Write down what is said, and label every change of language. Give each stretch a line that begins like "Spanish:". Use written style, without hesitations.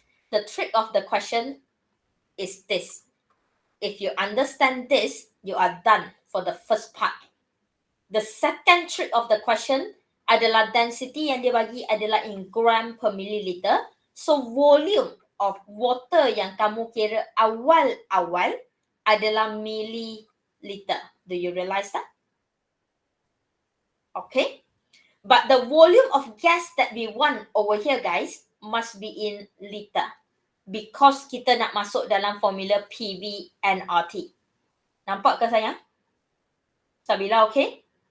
English: The trick of the question is this. If you understand this, you are done for the first part. The second trick of the question
Malay: adalah density yang dia bagi adalah
English: in gram per milliliter.
Malay: So volume of water yang kamu kira awal-awal adalah milliliter.
English: Do you realize that? Okay. But the volume of gas that we want over here, guys, must be in liter.
Malay: Because kita nak masuk dalam formula PV and RT. Nampak ke sayang? Sabila, okay?